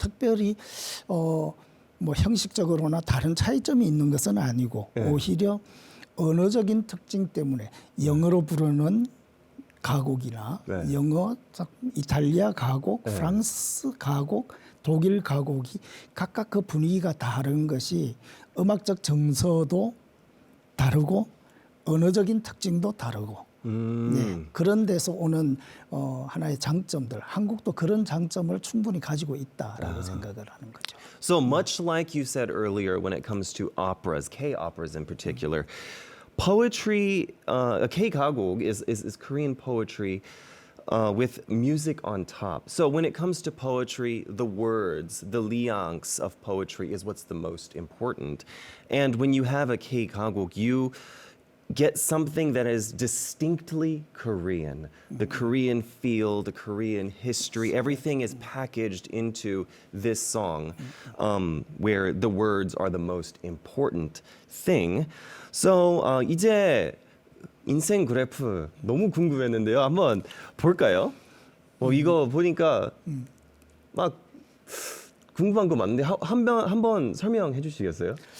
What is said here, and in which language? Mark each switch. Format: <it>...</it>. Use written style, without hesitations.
<ko>특별히 뭐 형식적으로나 다른 차이점이 있는 것은 아니고 오히려 언어적인 특징 때문에 영어로 부르는 가곡이나 영어, 이탈리아 가곡, 프랑스 가곡, 독일 가곡이 각각 그 분위기가 다른 것이 음악적 정서도 다르고 언어적인 특징도 다르고 네, 그런 데서 오는 하나의 장점들, 한국도 그런 장점을 충분히 가지고 있다라고 생각을 하는 거죠.</ko> <en>So much like you said earlier when it comes to operas, K-operas in particular, poetry, K-가곡 is Korean poetry with music on top. So when it comes to poetry, the words, the liangs of poetry is what's the most important. And when you have a K-가곡, you get something that is distinctly Korean. The Korean feel, the Korean history, everything is packaged into this song where the words are the most important thing.</en> <ko>So 이제 인생 그래프 너무 궁금했는데요. 한번 볼까요? 이거 보니까 막 궁금한 거 많은데 한번 설명해 주시겠어요?</ko>